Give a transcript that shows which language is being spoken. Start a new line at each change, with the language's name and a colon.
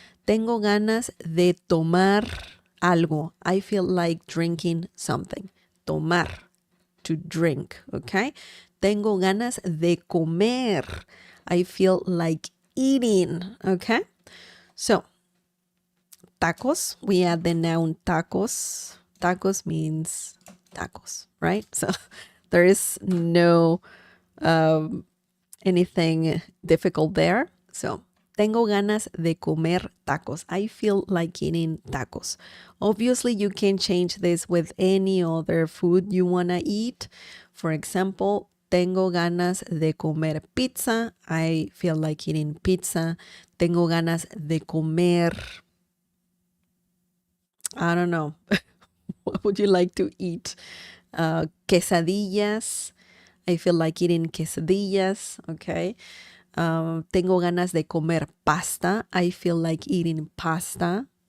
Spanish: Tengo ganas de tomar algo.
English: I feel like drinking something.
Spanish: Tomar,
English: to drink,
Spanish: okay? Tengo ganas de comer.
English: I feel like eating, okay? So, tacos, we add the noun tacos. Tacos means tacos, right? So there is no anything difficult there.
Spanish: So, tengo ganas de comer tacos.
English: I feel like eating tacos. Obviously, you can change this with any other food you want to eat. For example,
Spanish: tengo ganas de comer pizza.
English: I feel like eating pizza.
Spanish: Tengo ganas de comer,
English: I don't know. What would you like to eat? Quesadillas. I feel like eating quesadillas. Okay.
Spanish: Tengo ganas de comer pasta.
English: I feel like eating pasta.